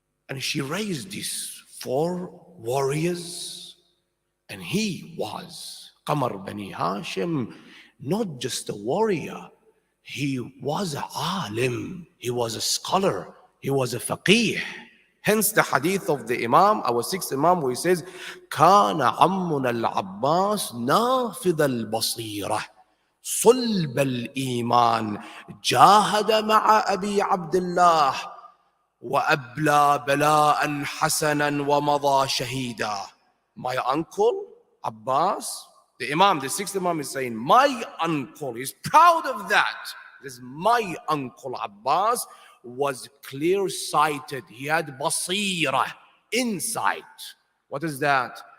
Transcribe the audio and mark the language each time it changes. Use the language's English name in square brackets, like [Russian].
[English] And she raised these 4 warriors, and he was Qamar Bani Hashim, not just a warrior, he was a alim, he was a scholar, he was a faqih. Hence the hadith of the Imam, our sixth Imam, where he says, [Arabic] كان عمنا العباس نافذ البصيرة صلب الإيمان جاهد مع أبي عبد الله وأبلى بلاء حسنا ومضى شهيدا. [English] My uncle Abbas, the Imam, the sixth Imam is saying, my uncle, he's proud of that. This is my uncle Abbas was clear-sighted. He had basira, insight. What is that?